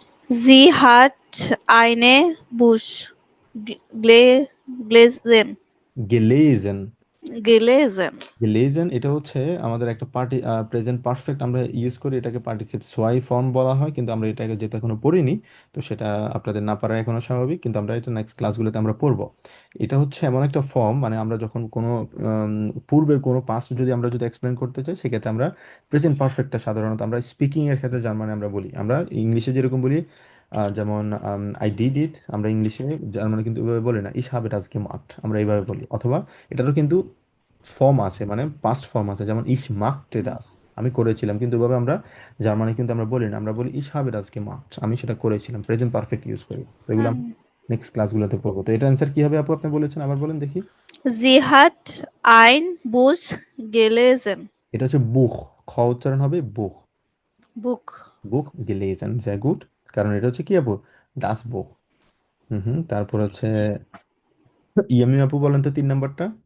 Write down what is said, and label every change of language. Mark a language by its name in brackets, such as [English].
[German] Sie hat eine Buch gelesen. গেলেজেন। Gelesen. [Bangla] গেলেজেন এটা হচ্ছে আমাদের একটা প্রেজেন্ট পারফেক্ট আমরা ইউজ করি, এটাকে পার্টিসিপ সোয়াই ফর্ম বলা হয়, কিন্তু আমরা এটাকে যেহেতু এখনো পড়িনি, তো সেটা আপনাদের না পারা এখনো স্বাভাবিক, কিন্তু আমরা এটা নেক্সট ক্লাসগুলোতে আমরা পড়বো। এটা হচ্ছে এমন একটা ফর্ম, মানে আমরা যখন কোনো পূর্বের কোনো পাস্ট যদি এক্সপ্লেন করতে চাই, সেক্ষেত্রে আমরা প্রেজেন্ট পারফেক্টটা সাধারণত আমরা স্পিকিং এর ক্ষেত্রে জার্মানে আমরা বলি, আমরা ইংলিশে যেরকম বলি, যেমন [English] I did it, [Bangla] আমরা ইংলিশে জার্মানে কিন্তু এভাবে বলি না, [German] ইস হাবে das gemacht, [Bangla] আমরা এইভাবে বলি। অথবা এটারও কিন্তু ফর্ম আছে, মানে পাস্ট ফর্ম আছে, যেমন [German] ইশ মাখতে ডাস, [Bangla] আমি করেছিলাম, কিন্তু ওভাবে আমরা জার্মানি কিন্তু আমরা বলি না, আমরা বলি [German] ইশ habe das gemacht, [Bangla] আমি সেটা করেছিলাম, প্রেজেন্ট পারফেক্ট ইউজ করি। তো এগুলো আমরা হুম। নেক্সট ক্লাসগুলোতে পড়বো। তো এটা অ্যান্সার কি হবে আপু, আপনি বলেছেন, আবার বলেন দেখি। [German] Sie hat ein Buch gelesen. [Bangla] এটা হচ্ছে বুখ, খ উচ্চারণ হবে বুখ, [German] Buch. [Bangla] বুখ গেলেজেন, sehr গুড, কারণ এটা হচ্ছে কি আপু, ডাস বুখ। হুম হুম, তারপর হচ্ছে ইয়ামিন আপু বলেন তো 3 নাম্বারটা।